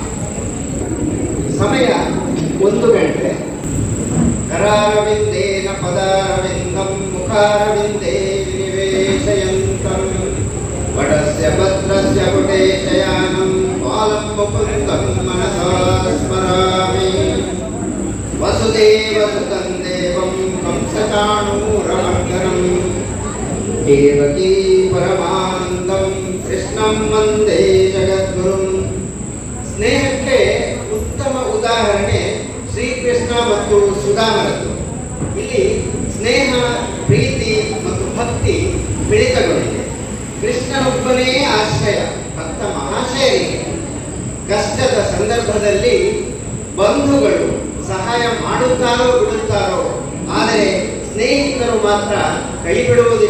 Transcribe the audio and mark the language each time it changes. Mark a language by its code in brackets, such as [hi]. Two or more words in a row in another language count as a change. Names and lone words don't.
[kn] ಸಮಯ 1 ಗಂಟೆ. [sa] ಕರಾರವಿಂದೇನ ಪದಾರವಿಂದಂ ಮುಖಾರವಿಂದೇ ವಿನಿವೇಶಯಂತಂ ವಟಸ್ಯ ಪತ್ರಸ್ಯ ಪುಟೇ ಶಯಾನಂ ಬಾಲಂ ಮುಕುಂದಂ ಮನಸಾ ಸ್ಮರಾಮಿ. ವಸುದೇವಸುತಂ ದೇವಂ ಕಂಸಚಾಣೂರಮರ್ದನಂ ದೇವಕೀ ಪರಮಾನಂದಂ ಕೃಷ್ಣಂ ವಂದೇ ಜಗದ್ಗುರುಂ. [kn] ಸ್ನೇಹಕ್ಕೆ ಉತ್ತಮ ಉದಾಹರಣೆ ಶ್ರೀಕೃಷ್ಣ ಮತ್ತು ಸುಧಾಮರದ್ದು. ಇಲ್ಲಿ ಸ್ನೇಹ, ಪ್ರೀತಿ ಮತ್ತು ಭಕ್ತಿ ಮಿಳಿತಗೊಂಡಿದೆ. ಕೃಷ್ಣನೊಬ್ಬನೇ ಆಶ್ರಯ ಭಕ್ತ ಮಹಾಶಯರಿಗೆ. ಕಷ್ಟದ ಸಂದರ್ಭದಲ್ಲಿ ಬಂಧುಗಳು ಸಹಾಯ ಮಾಡುತ್ತಾರೋ ಬಿಡುತ್ತಾರೋ, ಆದರೆ ಸ್ನೇಹಿತರು ಮಾತ್ರ ಕೈ ಬಿಡುವುದಿಲ್ಲ.